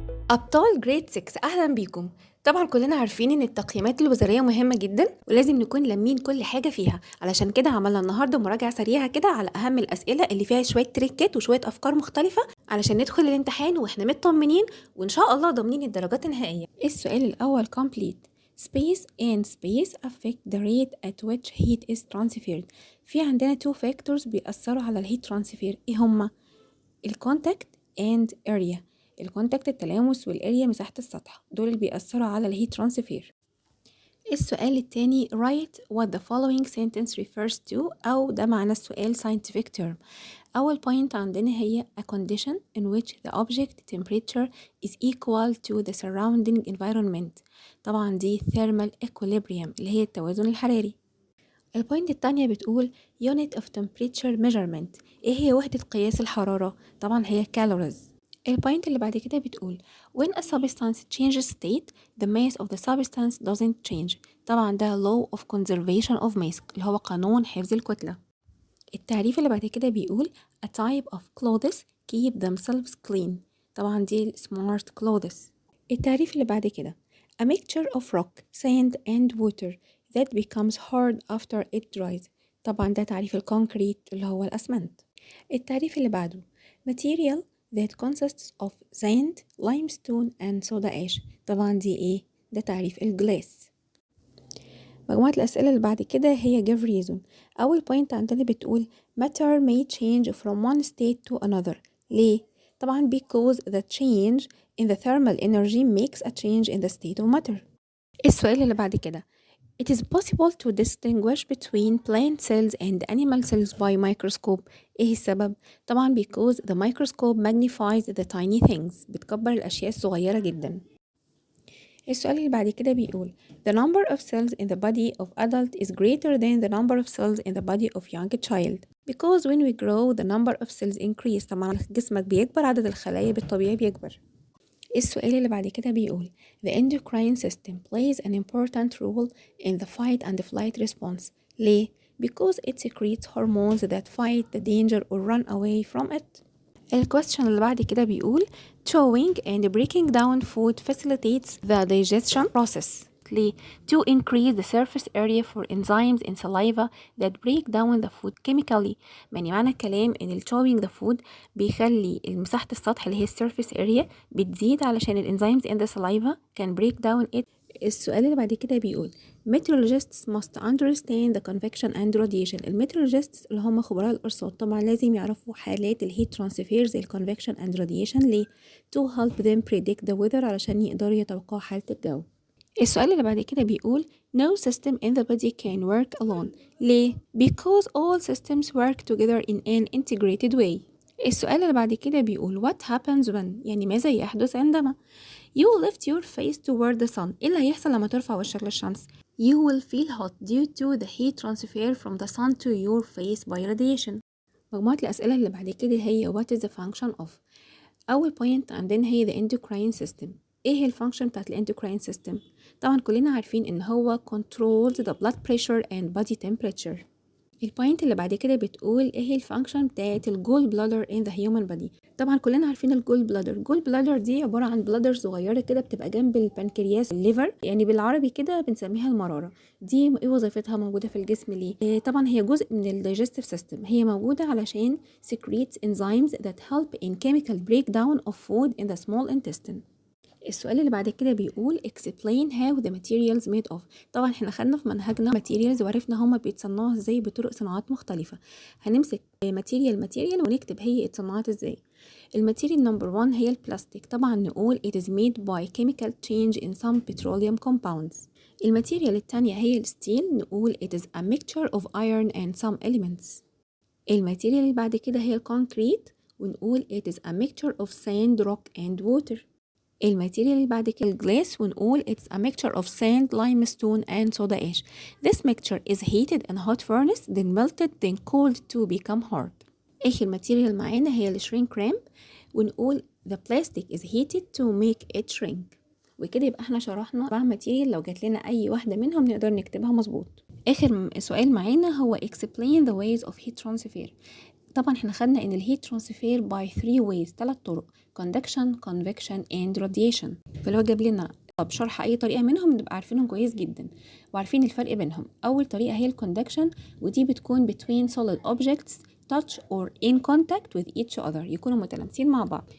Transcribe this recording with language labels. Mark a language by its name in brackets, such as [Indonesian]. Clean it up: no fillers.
[Arabic] أبطال جريد 6 أهلا بيكم. طبعا كلنا عارفين ان التقييمات الوزارية مهمة جدا ولازم نكون لامين كل حاجة فيها، علشان كده عملنا النهاردة مراجعة سريعة كده على أهم الأسئلة اللي فيها شوية تريكات وشوية أفكار مختلفة علشان ندخل الامتحان واحنا مطمنين وإن شاء الله ضامنين الدرجات النهائية. السؤال الأول complete. [English] Space and space affect the rate at which heat is transferred. [Arabic] في عندنا [English] two factors [Arabic] بيأثروا على الهيت ترانسفير، ايه هما؟ الكونتاكت and area. الكونتاكت التلامس والاريا مساحة السطح، دول اللي بيأثروا على الهيت ترانسفير. السؤال التاني [English] write what the following sentence refers to، [Arabic] أو ده معنى السؤال [English] scientific term. [Arabic] أول [English] point [Arabic] عندنا هي [English] a condition in which the object temperature is equal to the surrounding environment. [Arabic] طبعا دي thermal equilibrium اللي هي التوازن الحراري. البوينت التانية بتقول [English] unit of temperature measurement، [Arabic] ايه هي وحدة قياس الحرارة؟ طبعا هي calories. البوينت اللي بعد كده بتقول [English] when a substance changes state the mass of the substance doesn't change. [Arabic] طبعا ده law of conservation of mass اللي هو قانون حفظ الكتلة. التعريف اللي بعد كده بيقول [English] a type of clothes keep themselves clean. [Arabic] طبعا دي smart clothes. التعريف اللي بعد كده [English] a mixture of rock, sand and water that becomes hard after it dries. [Arabic] طبعا ده تعريف الكونكريت اللي هو الأسمنت. التعريف اللي بعده [English] material that consists of sand, limestone and soda ash. [Arabic] طبعا دي ايه؟ ده تعريف الجلاس. مجموعة الأسئلة اللي بعد كده هي [English] give reason. [Arabic] أول [English] point [Arabic] عندنا بتقول [English] matter may change from one state to another. [Arabic] ليه؟ طبعا [English] because the change in the thermal energy makes a change in the state of matter. [Arabic] السؤال اللي بعد كده [English] It is possible to distinguish between plant cells and animal cells by microscope. [Arabic] إيه السبب؟ طبعا [English] because the microscope magnifies the tiny things. [Arabic] بتكبر الأشياء الصغيرة جدا. السؤال اللي بعد كده بيقول [English] The number of cells in the body of adult is greater than the number of cells in the body of young child. Because when we grow the number of cells increase. [Arabic] طبعا جسمك بيكبر، عدد الخلايا بالطبيعي بيكبر. السؤال اللي بعد كده بيقول [English] The endocrine system plays an important role in the fight and flight response. [Arabic] ليه؟ [English] Because it secretes hormones that fight the danger or run away from it. [Arabic] الكويستشن اللي بعد كده بيقول [English] Chewing and breaking down food facilitates the digestion process. [Arabic] ليه؟ [English] To increase the surface area for enzymes in saliva that break down the food chemically. [Arabic] يعني معنى الكلام ان [English] chewing the food [Arabic] بيخلي مساحة السطح اللي هي surface area بتزيد علشان الانزيمز [English] in the saliva can break down it. [Arabic] السؤال اللي بعد كده بيقول [English] meteorologists must understand the convection and radiation. [Arabic] الميترولوجيستس اللي هم خبراء الأرصاد طبعا لازم يعرفوا حالات الهيت ترانسفير زي الconvection and radiation. ليه؟ [English] to help them predict the weather [Arabic] علشان يقدروا يتوقعوا حالة الجو. السؤال اللي بعد كده بيقول [English] no system in the body can work alone. [Arabic] ليه؟ [English] because all systems work together in an integrated way. [Arabic] السؤال اللي بعد كده بيقول [English] what happens when، [Arabic] يعني ماذا يحدث عندما [English] you lift your face toward the sun. [Arabic] ايه اللي هيحصل لما ترفع وشك للشمس؟ [English] you will feel hot due to the heat transfer from the sun to your face by radiation. [Arabic] مجموعة الأسئلة اللي بعد كده هي [English] what is the function of. [Arabic] أول [English] point [Arabic] عندنا هي [English] the endocrine system. [Arabic] ايه هي الفانكشن بتاعت الاندوكراين سيستم؟ طبعا كلنا عارفين ان هو [English] controls the blood pressure and body temperature. [Arabic] البوينت اللي بعد كده بتقول ايه هي الفانكشن بتاعت الجول بلادر [English] in the human body. [Arabic] طبعا كلنا عارفين الجول بلادر دي عبارة عن بلادر صغيرة كده بتبقى جنب البنكرياس الليفر، يعني بالعربي كده بنسميها المرارة. دي ايه وظيفتها موجودة في الجسم ليه؟ طبعا هي جزء من الدايجستيف سيستم، هي موجودة علشان [English] secretes enzymes that help in chemical breakdown of food in the small intestine. [Arabic] السؤال اللي بعد كده بيقول [English] explain how the materials made of. [Arabic] طبعا احنا خدنا في منهجنا materials وعرفنا هما بيتصنعوا ازاي بطرق صناعات مختلفة. هنمسك material ونكتب هي اتصنعت ازاي. الماتيريال نمبر 1 هي البلاستيك. طبعا نقول [English] it is made by chemical change in some petroleum compounds. [Arabic] الماتيريال التانية هي الستيل. نقول [English] it is a mixture of iron and some elements. [Arabic] الماتيريال اللي بعد كده هي الكونكريت ونقول [English] it is a mixture of sand, rock and water. [Arabic] الماتيريال اللي بعد كده الجلاس ونقول [English] it's a mixture of sand, limestone and soda ash. This mixture is heated in a hot furnace then melted then cooled to become hard. [Arabic] آخر ماتيريال معانا هي الشرينك رام ونقول [English] the plastic is heated to make it shrink. [Arabic] وكده يبقى احنا شرحنا 4 ماتيريال، لو جات لنا اي واحده منهم نقدر نكتبها مظبوط. اخر سؤال معانا هو [English] explain the ways of heat transfer. [Arabic] طبعا احنا خدنا ان الهيت ترانسفير [English] by 3 ways، [Arabic] 3 طرق: [English] conduction convection and radiation. [Arabic] فلو جاب لنا طب شرح اي طريقه منهم نبقى عارفينهم كويس جدا وعارفين الفرق بينهم. اول طريقه هي الكوندكشن، ودي بتكون [English] between solid objects touch or in contact with each other، [Arabic] يكونوا متلامسين مع بعض.